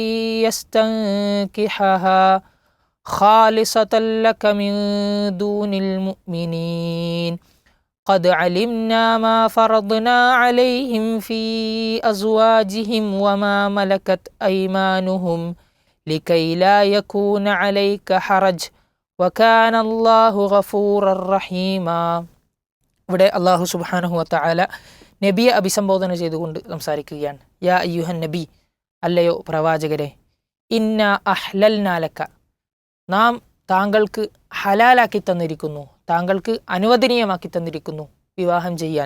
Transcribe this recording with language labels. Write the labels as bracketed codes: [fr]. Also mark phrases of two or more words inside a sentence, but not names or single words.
[ar] يستنكحها خالصة لك من دون المؤمنين قد علمنا ما فرضنا عليهم في أزواجهم وما ملكت أيمانهم لكي لا يكون عليك حرج وكان الله غفورا رحيما. [ml] ഇവിടെ അല്ലാഹു [ar] سبحانه وتعالى [ml] നബിയെ അഭിസംബോധന ചെയ്തുകൊണ്ട് സംസാരിക്കുകയാണ്. [ar] يا أيها النبي, [ml] അല്ലയോ പ്രവാചകരെ, [ar] إنا أحللنا لك, [ml] നാം താങ്കൾക്ക് ഹലാലാക്കി തന്നിരിക്കുന്നു, താങ്കൾക്ക് അനുവദനീയമാക്കി തന്നിരിക്കുന്നു വിവാഹം ചെയ്യാൻ.